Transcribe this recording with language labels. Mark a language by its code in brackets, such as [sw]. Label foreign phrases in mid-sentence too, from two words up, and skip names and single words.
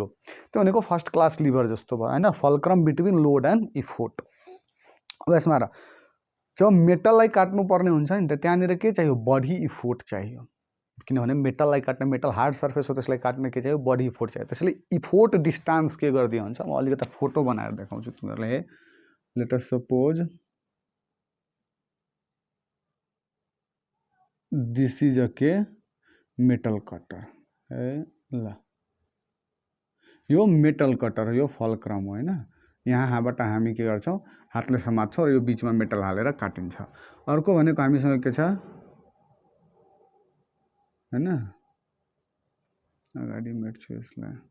[ne] त्यो भनेको फर्स्ट क्लास लिभर जस्तो भयो हैन, [en] fulcrum between load and effort. [ne] अब यसमा र जब मेटललाई काट्नु पर्ने हुन्छ नि त त्यहाँनिर के चाहियो बडी इफोर्ट चाहियो, किनभने मेटललाई काट्ने मेटल हार्ड सर्फेस हो त्यसलाई काट्ने के चाहियो बडी इफोर्ट चाहियो। त्यसैले [en] effort distance [ne] के गरिदियो हुन्छ म अलिकति फोटो बनाएर देखाउँछु तिमीहरूलाई। [en] let us suppose this is a के metal cutter है। [ne] ल यो [en] metal cutter [ne] यो फल्क्रम हो हैन। यहाँबाट हामी के गर्छौँ हातले समात्छौँ र यो बीचमा मेटल हालेर काटिन्छ। अर्को भनेको हामीसँग के छ हैन, अगाडि मेट्छु यसलाई।